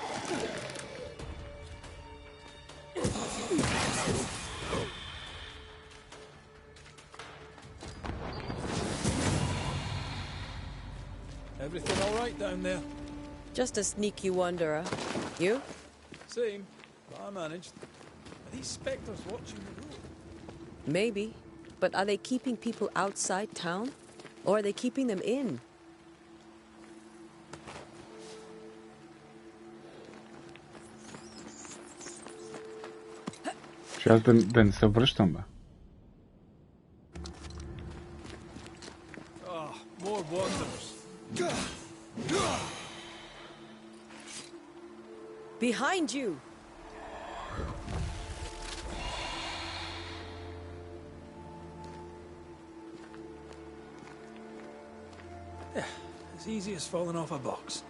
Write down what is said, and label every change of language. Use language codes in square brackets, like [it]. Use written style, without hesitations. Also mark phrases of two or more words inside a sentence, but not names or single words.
[en] Everything all right down there? Just a sneaky wanderer. You? Same, but I managed. Are these spectres watching the road? Maybe. But are they keeping people outside town? Or are they keeping them in? [bg] Ще аз да не се връщам, бе. [en] Ah, more wanderers. Behind you! Yeah, as easy as falling off a box.